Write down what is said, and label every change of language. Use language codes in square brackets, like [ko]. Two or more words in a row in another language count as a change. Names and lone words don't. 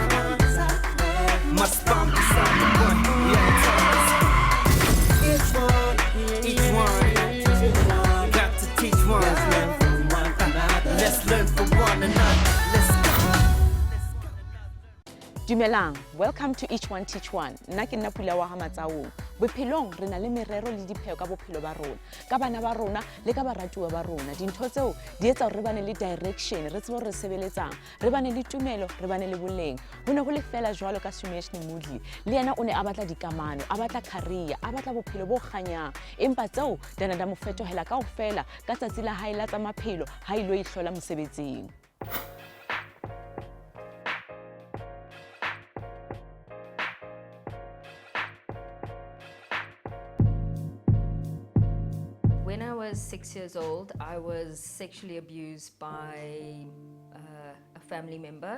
[en] Must bomb beside the one. We haven't told us. Each one got to teach one. Let's learn from one another. Let's go. Dumelang, welcome to Each One Teach One. [st] Nna ke nna Pula Matsaung. Bophelong re na le merero le dipheo ka bophelo ba rona, ka bana ba rona le ka baratuwa ba rona. Dintho tseo di etsa re bane le direction, re tsebe re sebeletsang, re bane le tumelo, re bane le boleng. Ho ne ho le fela jwalo ka Sameshni Moodley. Le yena o ne a batla dikamano, a batla career, a batla bophelo bo kganyang. Empa tseo dana da mo fetohela kaofela ka tsatsi la hae la tsa maphelo ha ilo ihlola mosebetsing. [en] When I was 6 years old, I was sexually abused by a family member.